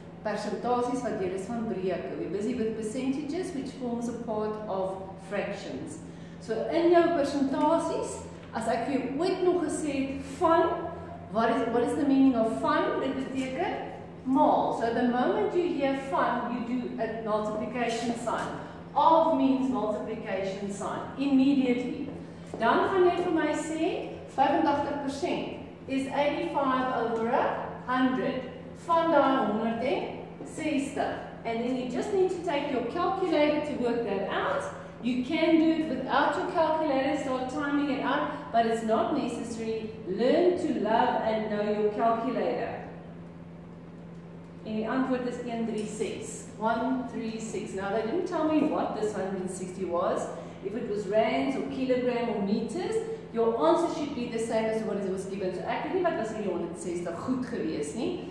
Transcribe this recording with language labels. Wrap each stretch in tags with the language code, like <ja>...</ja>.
<af>Persentasies wat deel is van breuke.</af> <en>We're busy with percentages which forms a part of fractions.</en> <af>So in jou persentasies, as ek vir jou ooit nog gesê het van,</af> <en>what is the meaning of van?</en> <af>Dit beteken maal.</af> <en>So the moment you hear van, you do a multiplication sign. Of means multiplication sign, immediately.</en> <af>Dan gaan jy vir my sê, 85% is 85 over 100. Van die 160.</af> <en>And then you just need to take your calculator to work that out. You can do it without your calculator, start timing it out, but it's not necessary. Learn to love and know your calculator.</en> <af>En die antwoord is 136.</af> <en>136. Now they didn't tell me what this 160 was. If it was rands or kilogram or meters, your answer should be the same as what it was given.</en> <af>So ek weet nie wat was in die 160 goed gewees nie.</af>